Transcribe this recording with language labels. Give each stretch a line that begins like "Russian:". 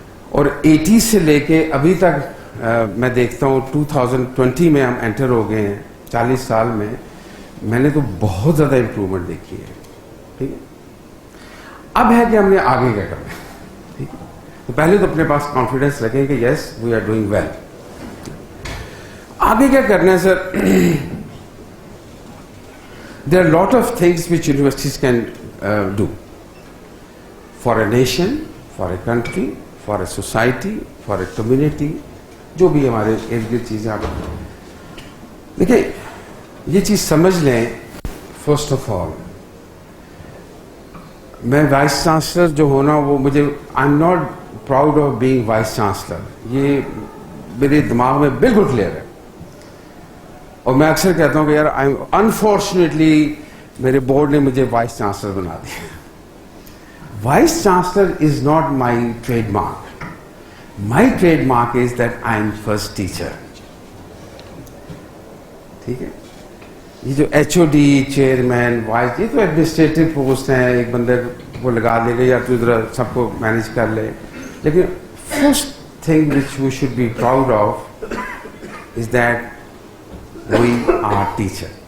Urdu: اور 80 سے لے کے ابھی تک میں دیکھتا ہوں 2020 میں ہم انٹر ہو گئے ہیں, 40 سال میں نے تو بہت زیادہ امپرومنٹ دیکھی ہے. ٹھیک ہے, اب ہے کہ ہم نے آگے کیا کرنا ہے. ٹھیک ہے, تو پہلے تو اپنے پاس کانفیڈنس رکھیں کہ
English: Yes we are doing well.
Urdu: آگے کیا کرنا ہے سر؟
English: There are a lot of things which universities can do for a nation, for a country, for a society, for a community.
Urdu: جو بھی ہمارے ارد گرد چیزیں آپ دیکھیں, یہ چیز سمجھ لیں.
English: first of all میں vice chancellor
Urdu: جو ہونا وہ مجھے
English: I am not proud of being vice chancellor.
Urdu: یہ میرے دماغ میں بالکل کلیئر ہے. اور میں اکثر کہتا ہوں کہ یار انفارچونیٹلی میرے بورڈ نے مجھے وائس چانسلر بنا دیا.
English: Vice chancellor is not my trademark. My trademark is that I am first teacher.
Urdu: ٹھیک ہے. یہ جو H O D, chairman, voice, یہ تو ایڈمنسٹریٹو پوسٹ ہیں, ایک بندے کو لگا دے گا یا تو ادھر سب کو مینیج کر لے.
English: لیکن first thing which we should be proud of is that we are teacher.